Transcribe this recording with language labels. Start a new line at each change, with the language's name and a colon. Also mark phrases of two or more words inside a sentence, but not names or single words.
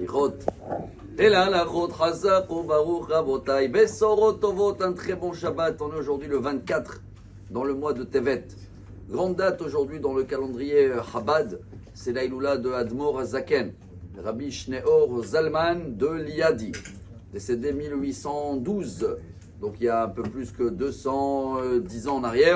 French: halachot. Et la halachot,
Hebrew: חזק וברוך רבותי, בשורות טובות,
French: un très bon Shabbat. On est aujourd'hui le 24 dans le mois de Tevet. Grande date aujourd'hui dans le calendrier Chabad, c'est l'Aïloula de
Hebrew: אדמו"ר הזקן,
French: Rabbi Shneor Zalman de Liadi, décédé 1812, donc il y a un peu plus que 210 ans en arrière.